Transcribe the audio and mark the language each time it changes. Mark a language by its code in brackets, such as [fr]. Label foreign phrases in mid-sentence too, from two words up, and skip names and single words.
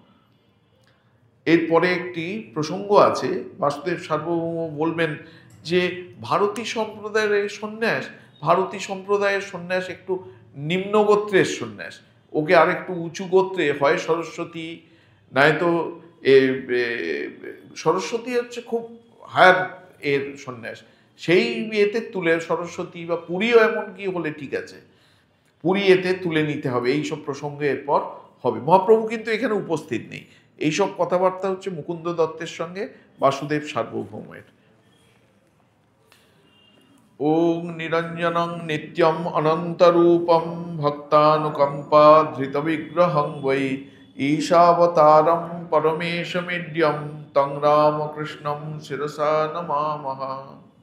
[bn] এরপরে একটি প্রসঙ্গ আছে, বাসুদেব সার্বভৌম বলবেন যে ভারতী সম্প্রদায়ের সন্ন্যাস একটু নিম্ন গোত্রের সন্ন্যাস, ওকে আর একটু উঁচু গোত্রে হয় সরস্বতী, নয়তো সরস্বতী হচ্ছে খুব হায়ার এর সন্ন্যাস, সেই এতে তুলে সরস্বতী বা পুরীও এমনকি হলে ঠিক আছে, পুরী এতে তুলে নিতে হবে। এইসব প্রসঙ্গে এরপর হবে। মহাপ্রভু কিন্তু এখানে উপস্থিত নেই। এইসব কথাবার্তা হচ্ছে মুকুন্দ দত্তের সঙ্গে বাসুদেব সার্বভৌমের। [sa] ওং নিরঞ্জনং নিত্যম অনন্তরূপম ভক্তানুকম্পা ধৃত বিগ্রহং বৈ ঈশাবতারম পরমেশমিড্যম তং রামকৃষ্ণম শিরসা নমামহ।